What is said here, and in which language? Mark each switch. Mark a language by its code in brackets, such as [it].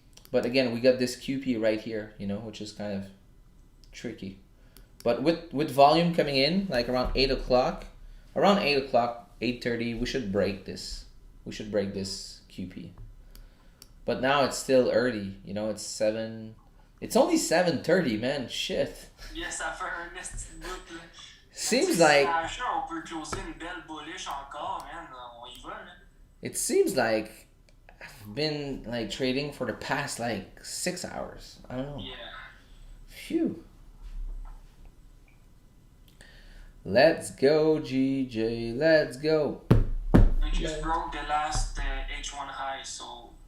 [en] But again, we got this QP right here, you know, which is kind of tricky. But with volume coming in, like around 8 o'clock, 8:30, we should break this. We should break this QP. But now it's still early, you know, it's 7. It's only 7:30, man. Shit. [fr] Yes, ça fait un petit bout, là. [en] Seems like [fr] On peut closer une belle bullish encore, man. On y va, là. [en] it seems like I've been like trading for the past like 6 hours. I don't know. Yeah. Phew. Let's go, GJ. Let's go. We just broke the last H1 high, so.